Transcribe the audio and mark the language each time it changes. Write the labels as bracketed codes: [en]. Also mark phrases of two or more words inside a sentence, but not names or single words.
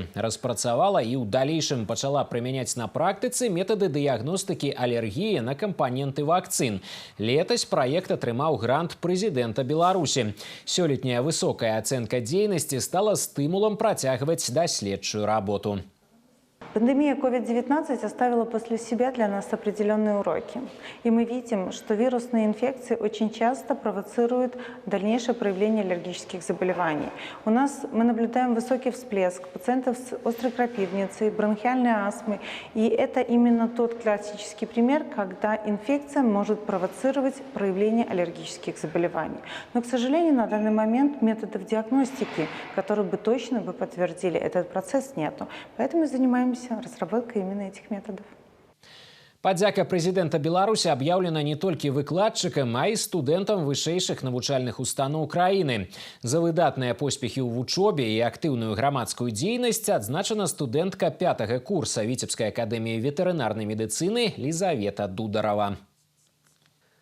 [be] Распрацавала і ў далейшым пачала прымяняць на практыцы метады дыягностыкі алергіі на кампаненты вакцын. Летась праект атрымаў грант прэзідэнта Беларусі. Сёлетняя высокая ацэнка дзейнасці стала стымулам працягваць даследчую работу. [ru] Пандемия COVID-19 оставила после себя для нас определенные уроки. И мы видим, что вирусные инфекции очень часто провоцируют дальнейшее проявление аллергических заболеваний. Мы наблюдаем высокий всплеск пациентов с острой крапивницей, бронхиальной астмой. И это именно тот классический пример, когда инфекция может провоцировать проявление аллергических заболеваний. Но, к сожалению, на данный момент методов диагностики, которые бы точно подтвердили этот процесс, нету. Поэтому занимаемся разработкой именно этих методов. [be] Падзяка прэзідэнта Беларусі аб'яўлена не толькі выкладчыкам, а і студэнтам вышэйшых навучальных устаноў краіны. За выдатныя поспехі ў вучобе і актыўную грамадскую дзейнасць адзначана студэнтка 5-го курса Віцебскай акадэміі ветэрынарнай медыцыны Лізавета Дударова.